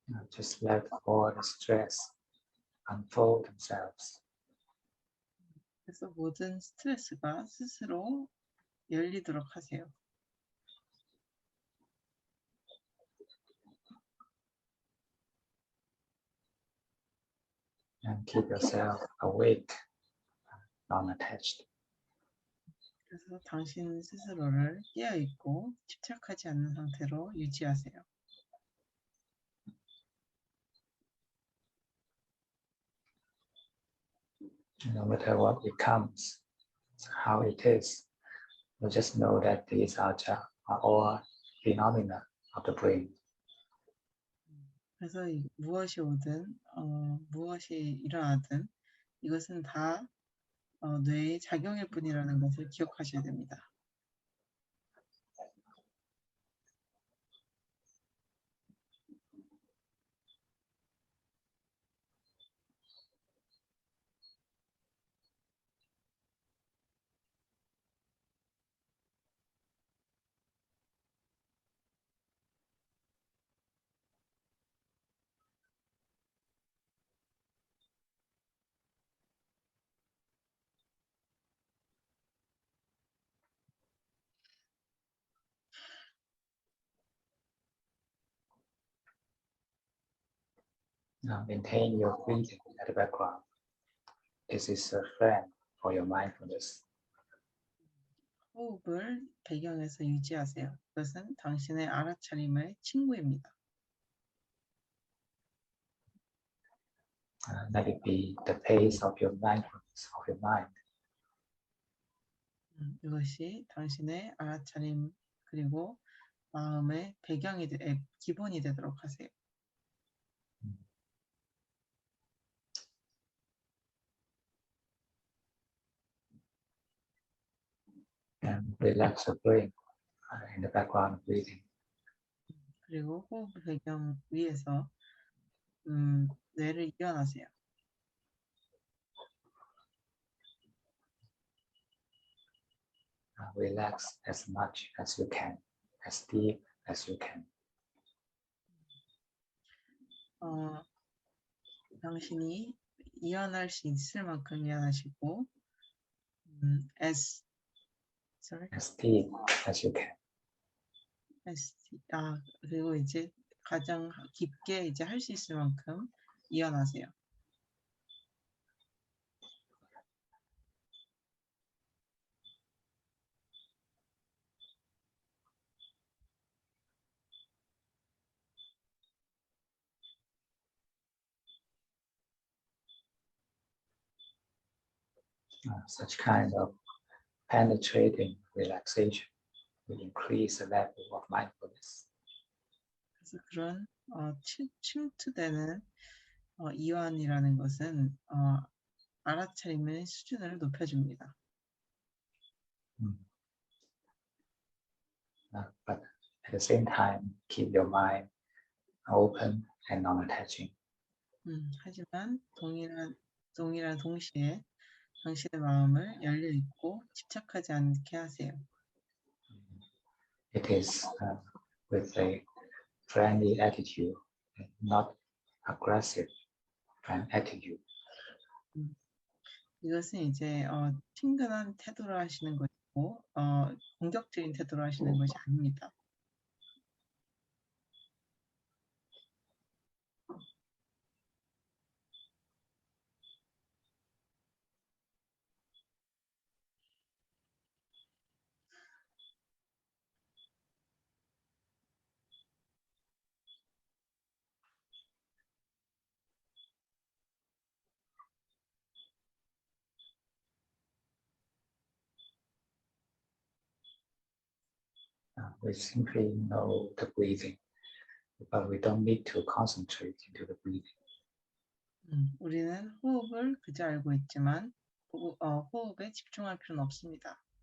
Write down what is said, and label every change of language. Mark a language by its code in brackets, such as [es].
[en] Just let all the stress unfold themselves. [ko] 그래서 모든 스트레스가 스스로 열리도록 하세요. [en] And keep yourself awake, non-attached. [ko] 그래서 당신 스스로를 깨어있고 집착하지 않는 상태로 유지하세요. [en] No matter what it comes, how it is, you just know that these are all phenomena of the brain. [ko] 그래서 무엇이 오든 무엇이 일어나든 이것은 다 뇌의 작용일 뿐이라는 것을 기억하셔야 됩니다. [en] Now maintain your breathing at the background. This is a friend for your mindfulness. [ko] 호흡을 배경에서 유지하세요. 그것은 당신의 알아차림의 친구입니다. [en] Let it be the pace of your mindfulness, of your mind. [ko] 이것이 당신의 알아차림 그리고 마음의 배경이 기본이 되도록 하세요. [en] And relax your brain in the background of breathing. [ko] 그리고 호흡 배경 위에서 뇌를 이완하세요. [en] Relax as much as you can, as deep as you can. [ko] 당신이 이완할 수 있을 만큼 이완하시고 [en] as deep as you can. [ko] 그리고 이제 가장 깊게 이제 할 수 있을 만큼 이완하세요. [en] Such kind of penetrating relaxation will increase the level of mindfulness. [ko] 그래서 그런 침투되는 이완이라는 것은 알아차림의 수준을 높여줍니다. [en] But at the same time, keep your mind open and non-attaching. [ko] 하지만 동일한 동시에 당신의 마음을 열려 있고 집착하지 않게 하세요. [en] It is with a friendly attitude, not aggressive attitude. [ko] 이것은 이제 친근한 태도로 하시는 것이고 공격적인 태도로 하시는 것이 아닙니다. [en] we simply know the breathing, but we don't need to concentrate into the breathing. [ko] 우리는 호흡을 그저 알고 있지만 호흡에 집중할 필요는 없습니다.